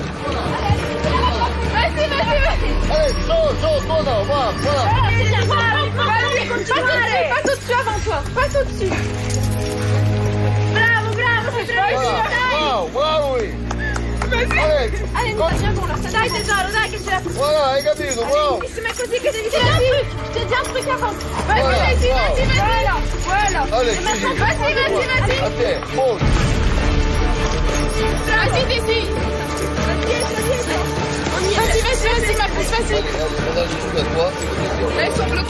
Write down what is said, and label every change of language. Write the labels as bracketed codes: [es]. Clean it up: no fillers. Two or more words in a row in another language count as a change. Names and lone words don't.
[fr] Vas-y, Allez, saute, voilà. Passe au-dessus avant toi, passe au-dessus. Bravo, c'est bravo. Bravo, oui. Allez, viens bon, là, [it] dai tesoro, dai che ce la facciamo. Voilà, hai capito, bravo. Bellissima, così che devi fare. [fr] Je t'ai dit un truc avant. Vas-y. Voilà. Allez, vas-y. [it] A te, monte. [fr] Vas-y, Daisy. Vas-y, ma pousse, vas-y. Là, ils sont bloqués.